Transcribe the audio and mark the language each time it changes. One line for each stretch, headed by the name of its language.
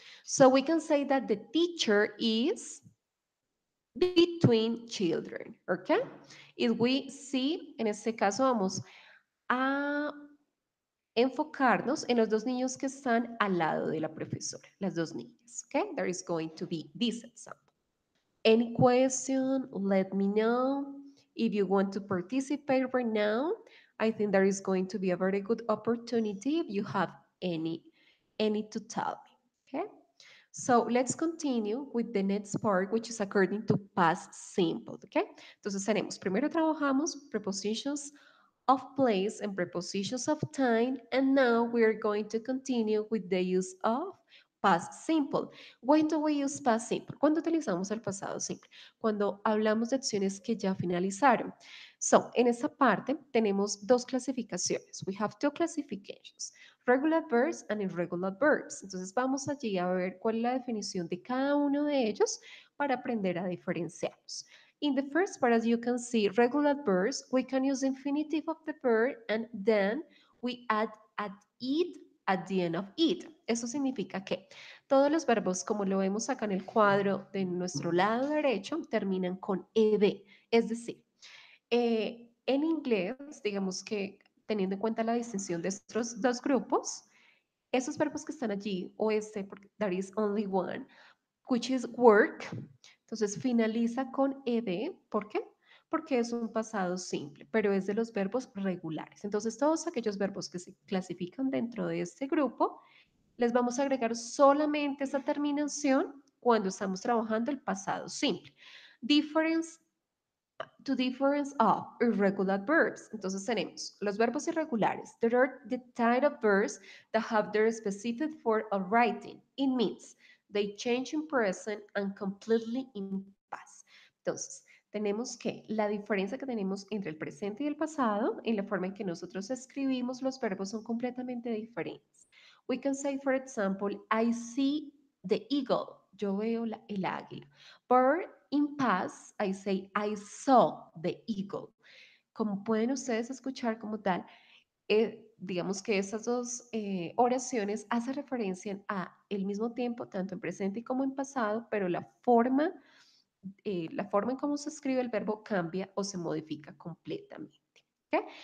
English: So we can say that the teacher is between children, ¿ok? If we see,
Spanish: en este caso vamos a enfocarnos en los dos niños que están al lado de la profesora, las dos niñas, ¿ok?
English: There is going to be this example. Any question, let me know. If you want to participate right now, I think there is going to be a very good opportunity if you have any to tell me, okay? So let's continue with the next part, which is according to past simple, okay?
Spanish: Entonces tenemos, primero trabajamos
English: prepositions of place and prepositions of time, and now we're going to continue with the use of past simple. When do we use past simple?
Spanish: ¿Cuándo utilizamos el pasado simple? Cuando hablamos de acciones que ya finalizaron. So, en esta parte tenemos dos clasificaciones.
English: We have two classifications, regular verbs and irregular verbs.
Spanish: Entonces vamos allí a ver cuál es la definición de cada uno de ellos para aprender a diferenciarlos.
English: In the first part, as you can see, regular verbs, we can use infinitive of the verb and then we add at it at the end of it.
Spanish: Eso significa que todos los verbos, como lo vemos acá en el cuadro de nuestro lado derecho, terminan con ed. Es decir, en inglés, digamos que teniendo en cuenta la distinción de estos dos grupos, esos verbos que están allí, o este, porque
English: there is only one, which is work,
Spanish: entonces finaliza con ed. ¿Por qué? Porque es un pasado simple, pero es de los verbos regulares. Entonces, todos aquellos verbos que se clasifican dentro de este grupo, les vamos a agregar solamente esa terminación cuando estamos trabajando el pasado simple.
English: Difference to difference of irregular verbs.
Spanish: Entonces tenemos los verbos irregulares.
English: There are the type of verbs that have their specific form of writing. It means they change in present and completely in past.
Spanish: Entonces, tenemos que la diferencia que tenemos entre el presente y el pasado en la forma en que nosotros escribimos los verbos son completamente diferentes.
English: We can say, for example, I see the eagle.
Spanish: Yo veo el águila.
English: But in past, I say, I saw the eagle.
Spanish: Como pueden ustedes escuchar como tal, digamos que estas dos oraciones hacen referencia a el mismo tiempo, tanto en presente como en pasado, pero la forma en cómo se escribe el verbo cambia o se modifica completamente. ¿Okay?